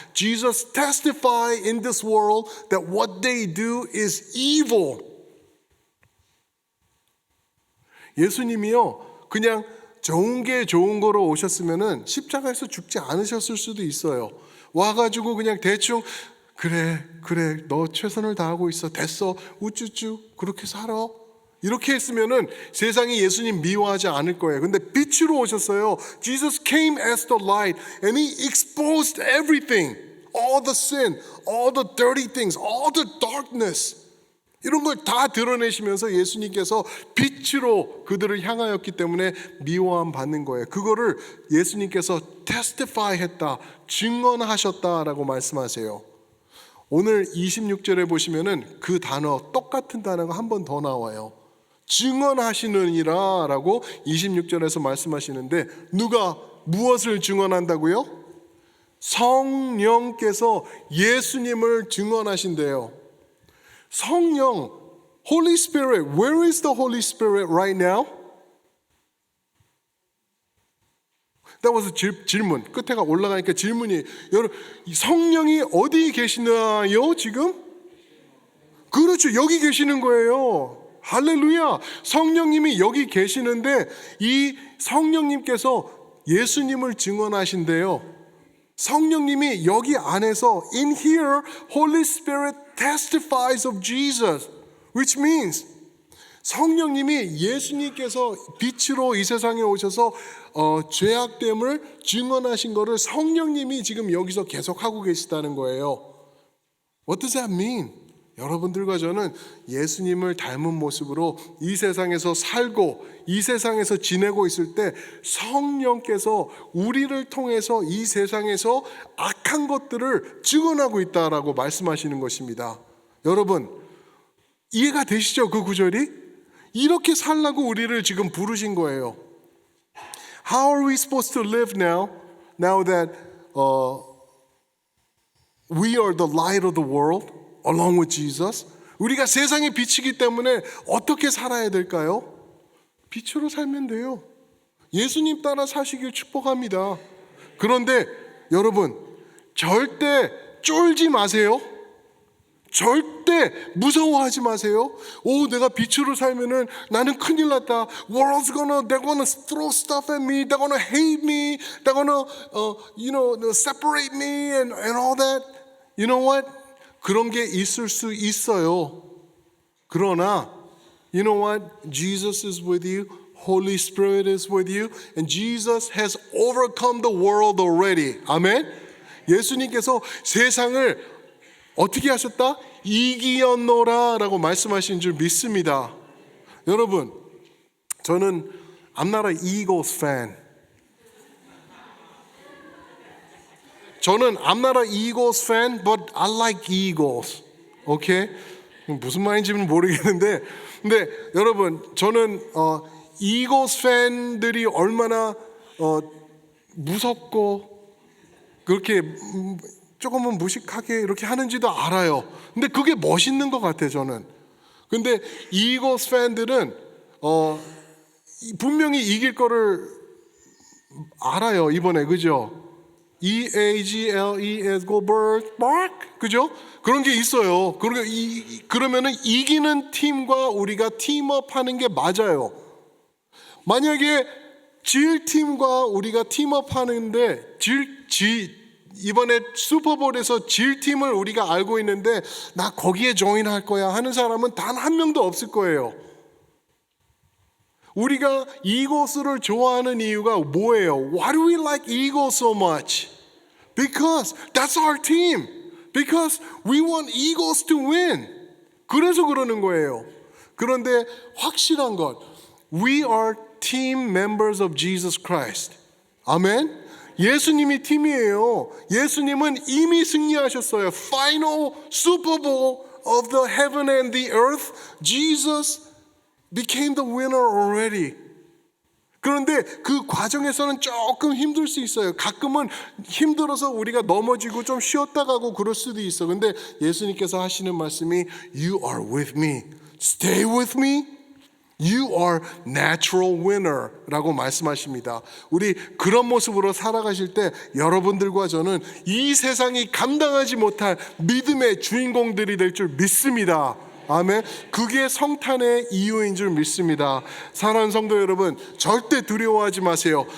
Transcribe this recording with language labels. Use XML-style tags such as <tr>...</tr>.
<en>Jesus testify in this world that what they do is evil.</en> <ko>예수님이요, 그냥 좋은 게 좋은 거로 오셨으면은 십자가에서 죽지 않으셨을 수도 있어요. 와가지고 그냥 대충 그래 너 최선을 다하고 있어 됐어 우쭈쭈 그렇게 살아 이렇게 했으면은 세상이 예수님 미워하지 않을 거예요. 근데 빛으로 오셨어요.</ko> <en>Jesus came as the light and He exposed everything, all the sin, all the dirty things, all the darkness.</en> <ko>이런 걸 다 드러내시면서 예수님께서 빛으로 그들을 향하였기 때문에 미워함 받는 거예요. 그거를 예수님께서 testify 했다, 증언하셨다라고 말씀하세요. 오늘 26절에 보시면은 그 단어, 똑같은 단어가 한 번 더 나와요. 증언하시느니라 라고 26절에서 말씀하시는데 누가 무엇을 증언한다고요? 성령께서 예수님을 증언하신대요.</ko> <en>성령, Holy Spirit, where is the Holy Spirit right now? That was a 질문.</en> <ko>끝에가 올라가니까 질문이 여러분, 성령이 어디 계시나요 지금? 그렇죠. 여기 계시는 거예요. 할렐루야. 성령님이 여기 계시는데 이 성령님께서 예수님을 증언하신대요. 성령님이 여기 안에서</ko> <en>in here Holy Spirit testifies of Jesus, which means</en> <ko>성령님이 예수님께서 빛으로 이 세상에 오셔서 죄악됨을 증언하신 거를 성령님이 지금 여기서 계속하고 계시다는 거예요.</ko> <en>What does that mean?</en> <ko>여러분들과 저는 예수님을 닮은 모습으로 이 세상에서 살고 이 세상에서 지내고 있을 때 성령께서 우리를 통해서 이 세상에서 악한 것들을 증언하고 있다라고 말씀하시는 것입니다. 여러분 이해가 되시죠? 그 구절이? 이렇게 살라고 우리를 지금 부르신 거예요.</ko> <en>How are we supposed to live now that we are the light of the world along with Jesus?</en> <ko>우리가 세상의 빛이기 때문에 어떻게 살아야 될까요? 빛으로 살면 돼요. 예수님 따라 사시길 축복합니다. 그런데 여러분, 절대 쫄지 마세요. 절대 무서워하지 마세요. 오, 내가 빛으로 살면은 나는 큰일 났다.</ko> <en>World's they're gonna throw stuff at me. They're gonna hate me. They're gonna, separate me and all that. You know what?</en> <ko>그런 게 있을 수 있어요. 그러나,</ko> <en>you know what? Jesus is with you. Holy Spirit is with you. And Jesus has overcome the world already.</en> <ko>아멘? 예수님께서 세상을 어떻게 하셨다? 이기었노라 라고 말씀하신 줄 믿습니다. 여러분, 저는</ko> <en>I'm not an Eagles fan.</en> <ko>저는</ko> <en>I'm not an Eagles fan, but I like Eagles. Okay?</en> <ko>무슨 말인지는 모르겠는데, 근데 여러분, 저는 Eagles 팬들이 얼마나 무섭고 그렇게 조금은 무식하게 이렇게 하는지도 알아요. 근데 그게 멋있는 것 같아요, 저는. 근데 이글스 팬들은 분명히 이길 거를 알아요, 이번에. 그죠?</ko> <en>EAGLES go bird bark.</en> <ko>그죠? 그런 게 있어요. 그러면은 이기는 팀과 우리가 팀업 하는 게 맞아요. 만약에 질 팀과 우리가 팀업 하는데 이번에 슈퍼볼에서 질 팀을 우리가 알고 있는데 나 거기에 조인할 거야 하는 사람은 단 한 명도 없을 거예요. 우리가 이글스를 좋아하는 이유가 뭐예요?</ko> <en>Why do we like Eagles so much? Because that's our team. Because we want Eagles to win.</en> <ko>그래서 그러는 거예요. 그런데 확실한 것,</ko> <en>we are team members of Jesus Christ.</en> <ko>아멘. 예수님이 팀이에요. 예수님은 이미 승리하셨어요.</ko> <en>Final Super Bowl of the heaven and the earth. Jesus became the winner already.</en> <ko>그런데 그 과정에서는 조금 힘들 수 있어요. 가끔은 힘들어서 우리가 넘어지고 좀 쉬었다 가고 그럴 수도 있어. 근데 예수님께서 하시는 말씀이</ko> <en>You are with me. Stay with me. You are natural winner</en> <ko>라고 말씀하십니다. 우리 그런 모습으로 살아가실 때 여러분들과 저는 이 세상이 감당하지 못할 믿음의 주인공들이 될 줄 믿습니다. 아멘. 그게 성탄의 이유인 줄 믿습니다. 사랑하는 성도 여러분, 절대 두려워하지 마세요.</ko>